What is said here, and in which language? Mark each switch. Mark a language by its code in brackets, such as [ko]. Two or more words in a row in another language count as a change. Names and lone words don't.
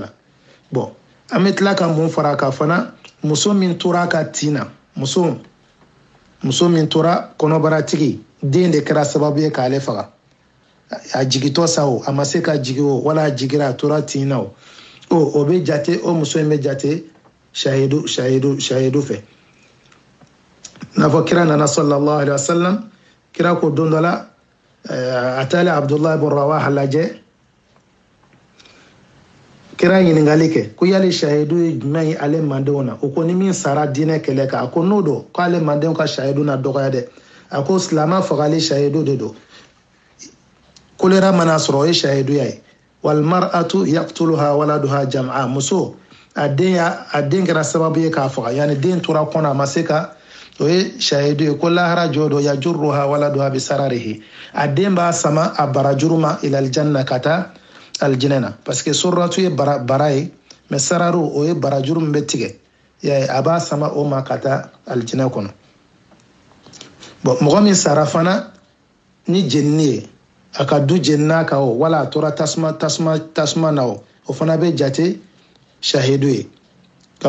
[bm] bon an bɛ tila ka mun fara a kan fana muso min tora ka tin na muso min tora kɔnɔbaratigi den de kɛra sababu ye k'ale faga a jigitɔ sa o a ma se ka jigi o wala a jigira a tora tin na o bɛ jate o muso in bɛ jate shahidu fɛ n'a fɔ kira nana [ar] صلى الله عليه وسلم [bm] kira ko don dɔ la a taalen abdullahi ibn rawaha lajɛ kira ɲininkali kɛ ko yali shahidu ye jumɛn ye ale mandenw na o ko ni min sara diinɛ kɛlɛ kan a ko n'o don k'ale mandenw ka shahidu na dɔgɔya dɛ a ko silama fagali shahidu de don kolera mana sɔrɔ o ye shahiduya ye [ar] والمرأة يقتلها ولدها جمعاء [bm] muso a den kɛra sababu ye k'a faga yani den tora kɔnɔ a ma se ka o ye shahidu ye ko lahara jɔ dɔ [ar] يجرها ولدها بسرره [bm] a den b'a sama a barajuru ma [ar] إلى الجنة [bm] ka taa aljinɛ na [fr] parce que [bm] suratu ye bara ye mais sararu o ye barajuru min bɛ tigɛ a b'a sama o ma ka taa aljinɛ kɔnɔ bon mɔgɔ min sara fana ni jenini ye a ka du jenina kan o wala a tora tasuma na o fana bɛ jate shahidu ye k'a